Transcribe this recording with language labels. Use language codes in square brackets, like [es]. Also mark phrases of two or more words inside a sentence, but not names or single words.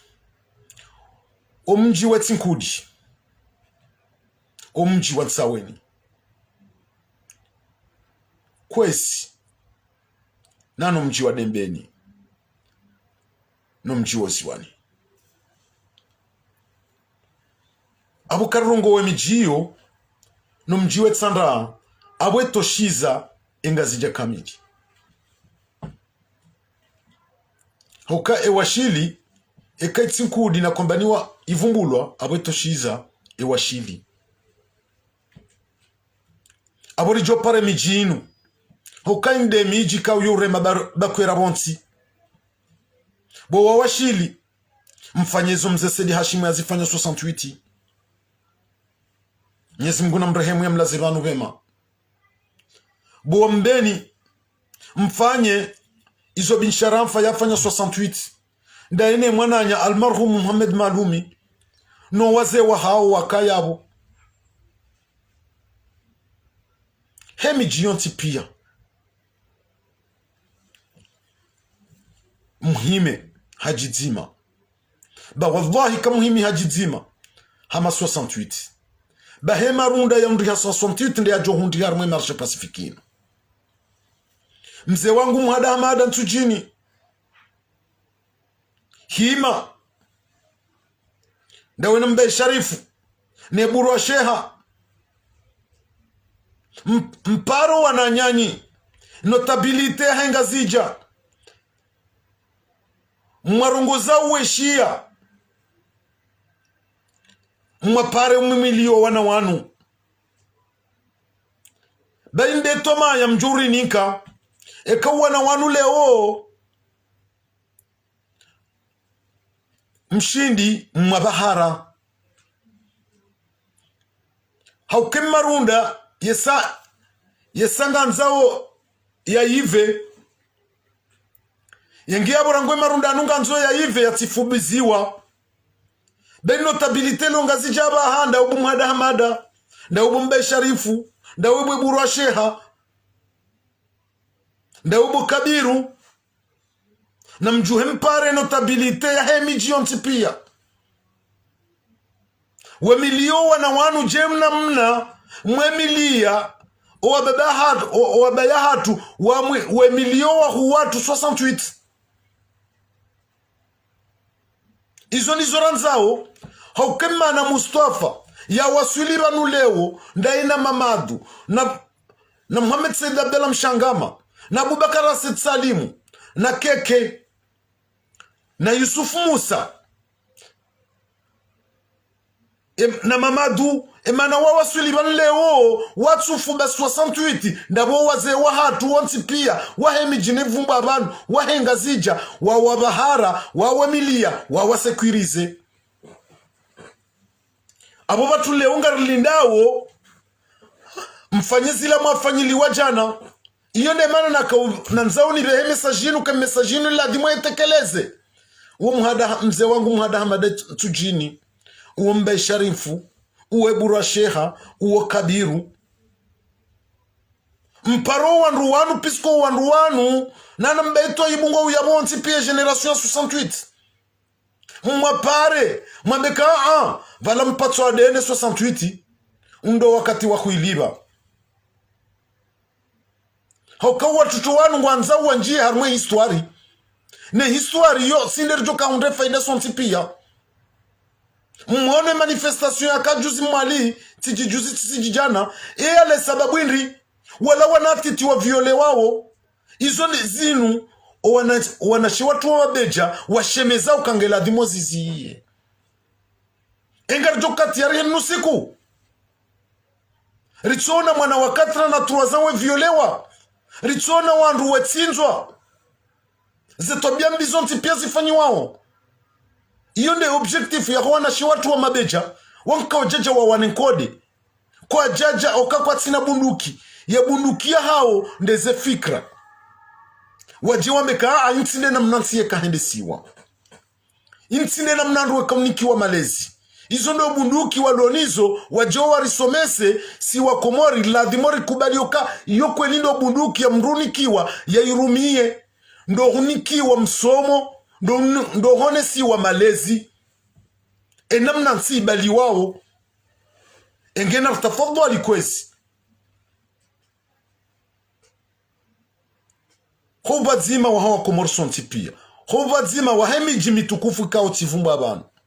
[zdj] o mji wa Tsinkudi o mji wa Tsaweni kwesi nano mji wa Dembeni no mji wa Ziwani abo karungo we mijiyo no mji wa Tsanda abo toshiza engazija kamili hoka ewashili ekaitsikudi na kombaniwa ivumbulwa abo toshiza ewashili abo rijo pare mijinu hoka inde miji kauyure mabakwera bonsi bo wawashili mfanyezo mzee Sedi Hashimu yazifanya 68 Mwenyezi Mungu na mrehemu ya mlazivanu vema bo Mbeni mfanye izo bin Sharamfa yafanya 68 ndaine mwananya almarhum Muhammad Malumi no waze wa hao wakayabo hemi jionti pia muhime hajizima ba wallahi kamuhimi hajizima hama 68 ba hema runda ya ndri 68 ndi ajo hundi harmwe [fr] marche pacifique [zdj] mzee wangu Mhada Nsujini hima ndawe na Mbe Sharifu ne Burwa Sheha mparo wananyanyi notabilite hengazija mwarunguza uweshia mwapare umimilio wana wanu bainde toma ya mjuri nika eka wana wanu leo mshindi mwabahara haukemarunda yesanga nzao ya ive yengia borangwe marunda anunga nzo ya ive yatifubiziwa ben notabilite longazi handa ubu Mhada Hamada nda ubu Mbe Sharifu nda ubu Burwa Sheha nda ubu Kabiru na mjuhe mpare notabilite ya hemi jionti pia wemilio wana wanu jemna mna mwemilia owabayahatu wemilio wa huwatu 68 izo nizo ranzao haukema na Mustafa ya waswili banu leo ndaina Mamadu na Muhammad Said Abdallah Mshangama na Abubakar Rasid Salimu na Keke na Yusuf Musa na Mamadu emana wawaswili banu leo watsufu ba 68 ndabo waze wa hatu wanti pia wahemi jinevumba abantu wahenga zija wawabahara wawamilia wawasekurize abo batule ungarilindao mfanyizila mwafanyiliwa jana iyo ne mana na nzauni behe mesajinu ka mesajinu lazima itekeleze. Uwe mhada mzee wangu mhada Hamada Tujini, uwe Mbe Sharifu, uwe Burwa Sheha, uwe Kabiru, mparo wanruwanu pisko wanruwanu nana mbeto ibungo uyabonti pia generation 68 mwapare mwambeka vala mpatso ADN 68 ndo wakati wa kuiliba hoka watutu wanu ngwanza wanjie harmwe histoire ne histoire yo sinderjo kaunde faida sonti pia mwone manifestation ya kajuzi mwali tijijuzi tisijijana ale sababu indri wala wanatiti wa viole wao izo ni zinu wanashi watu wa beja washemeza ukangela dhimo ziziye engar jokati ya rihe nusiku ritsona mwana wakatra na tuwazawe violewa ritsona wandu wetsinzwa zetobia mbizonti pia zifanyi wao. Iyo nde objectif ya wanashi watu wa mabeja wanka wajaja wa wanenkode kwa jaja oka kwa tina bunduki ya bundukia hao ndeze fikra wajiwa meka intine na mnansi ya kahendesiwa intine na mnanruwe kaunikiwa malezi izo ndo bunduki walonizo wajiwa warisomese si wakomori ladhimori kubalioka iyo kweli ndo bunduki ya mrunikiwa ya irumie ndo hunikiwa msomo ndo hone si wa malezi enamna nsi ibali wao engena rtafadwa alikwezi hoba zima wa hawa komorson tipia hoba zima wa hemi jimitukufu kao tivumba banu